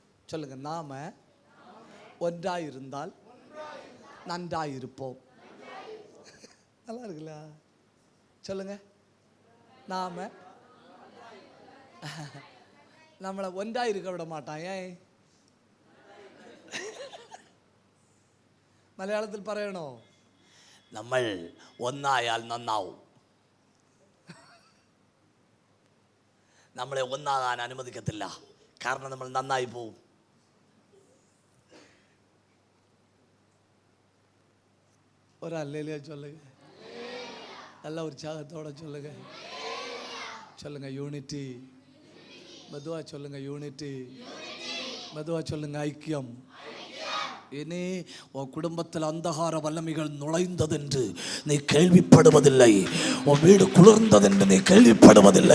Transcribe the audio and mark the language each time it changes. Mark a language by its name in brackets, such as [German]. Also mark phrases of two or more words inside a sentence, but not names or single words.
[Tamil] சொல்லுங்க, நாம ஒன்றாயிருந்தால் நன்றாயிருப்போம். நல்லா இருக்குல்ல? சொல்லுங்க, நாம நம்மளை ஒன்றாயிருக்க விட மாட்டான். ஏன்? [Malayalam] മലയാളത്തിൽ പറയണോ? നമ്മൾ ഒന്നായാൽ നന്നാവും. നമ്മളെ ഒന്നാകാൻ അനുവദിക്കത്തില്ല. കാരണം നമ്മൾ നന്നായി പോവും. ഒരല്ലേലൂയ ചൊല്ലുക. നല്ല ഉത്സാഹത്തോടെ ചൊല്ലുക. [Tamil] சொல்லுங்க யூனிட்டி. மெதுவா சொல்லுங்க யூனிட்டி. மெதுவா சொல்லுங்க ஐக்கியம். இனி உன் குடும்பத்தில் அந்தகார வல்லமைகள் நுழைந்ததென்று நீ கேள்விப்படுவதில்லை. உன் வீடு குளிர்ந்ததென்று நீ கேள்விப்படுவதில்லை.